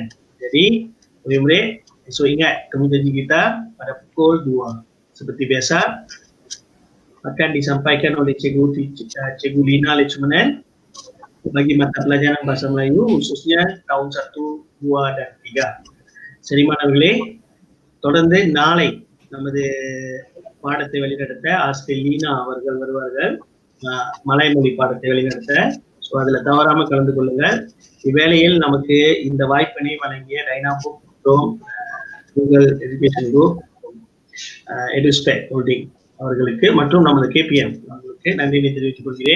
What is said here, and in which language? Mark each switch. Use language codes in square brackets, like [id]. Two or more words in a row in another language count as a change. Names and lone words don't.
[ms] Jadi murid-murid esok ingat temu janji kita pada pukul 2. Seperti biasa akan disampaikan oleh Cikgu Lina Lechmanan bagi mata pelajaran bahasa Melayu khususnya tahun 1, 2 dan 3. [ta] சரிமானவர்களே, தொடர்ந்து நாளை நமது பாடத்தை வழிநடத்த ஆசிரியர் லீனா அவர்கள் வருவார்கள், மலைமொழி பாடத்தை வழிநடத்த. ஸோ அதில் தவறாம கலந்து கொள்ளுங்கள். இவ்வேளையில் நமக்கு இந்த வாய்ப்பினை வழங்கிய டைனாபுக் மற்றும் கூகுள் எஜுகேஷன் குரூப், எடுஸ்பெக் ஹோல்டிங் அவர்களுக்கு மற்றும் நமது KPM அவர்களுக்கு நன்றியை தெரிவித்துக் கொள்கிறேன்.